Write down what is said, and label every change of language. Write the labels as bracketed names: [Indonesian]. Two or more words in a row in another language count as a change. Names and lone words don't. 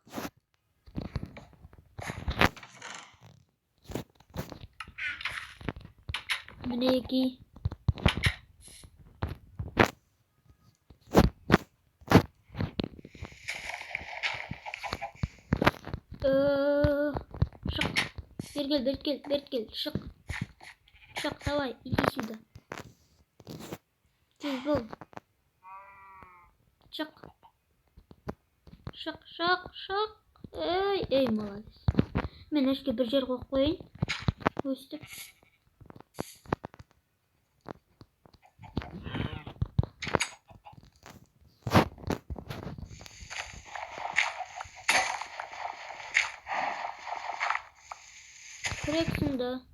[Turkish] Nereye ki? [Kazakh] Шық. Бері кел. Шық. [Russian] Давай, иди сюда. [Kazakh] Тез бол. Шық. [Russian] Эй, молодец. [Kazakh] Мен ішке бір жер қойып қойайын. Өстіп. Кірексің да.